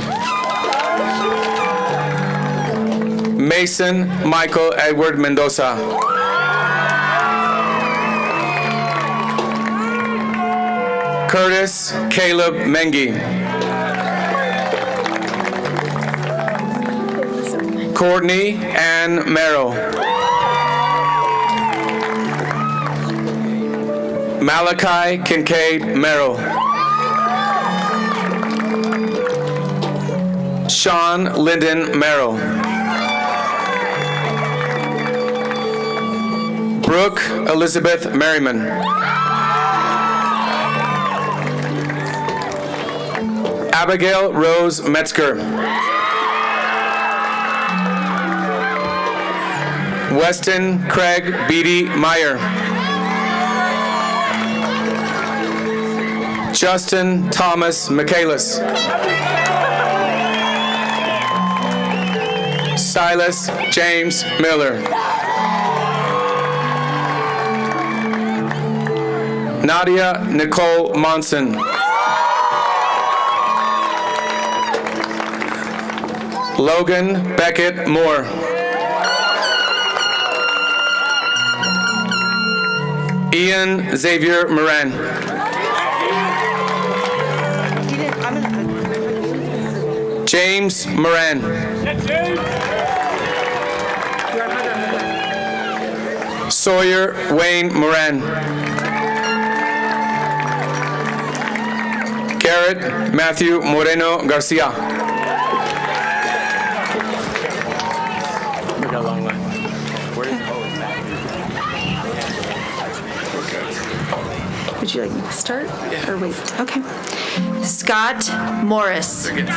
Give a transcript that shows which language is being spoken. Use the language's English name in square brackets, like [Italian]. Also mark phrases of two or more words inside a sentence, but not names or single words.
[English] Mason Michael Edward Mendoza. Curtis Caleb Mengi. Courtney Ann Merrill. Malachi Kincaid Merrill. Sean Lyndon Merrill. Brooke Elizabeth Merriman. Abigail Rose Metzger. Weston Craig Beatty Meyer. Justin Thomas Michaelis. Silas James Miller. Nadia Nicole Monson. Logan Beckett Moore. Ian Xavier Moran. James Moran. Sawyer Wayne Moran. Garrett Matthew Moreno Garcia. Would you like me to start or wait? Okay. Scott Morris.